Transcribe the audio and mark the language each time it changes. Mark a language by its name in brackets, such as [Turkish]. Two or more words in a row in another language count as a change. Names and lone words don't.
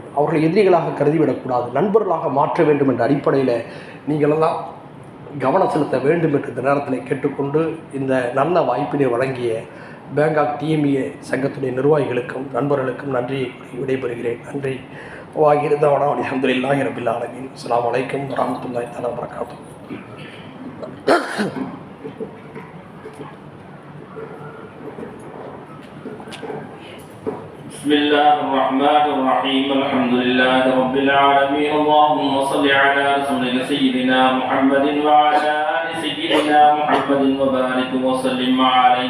[Tamil] அவர்களை எதிரிகளாக கருதிவிடக்கூடாது, நண்பர்களாக மாற்ற வேண்டும் என்ற அடிப்படையில் நீங்களெல்லாம் கவனம் செலுத்த வேண்டும் என்று இந்த நேரத்தில் கேட்டுக்கொண்டு இந்த நல்ல வாய்ப்பினை வழங்கிய பேங்காக் டிஎம்ஏ சங்கத்துடைய நிர்வாகிகளுக்கும் நண்பர்களுக்கும் நன்றி விடைபெறுகிறேன். நன்றி. [Arabic] وآخر دعوانا الحمد لله رب العالمين. السلام عليكم ورحمة الله تعالى وبركاته. بسم الله الرحمن الرحيم. الحمد لله رب العالمين. اللهم صل على رسولك سيدنا محمد وعلى آل سيدنا محمد وبارك وسلم عليه.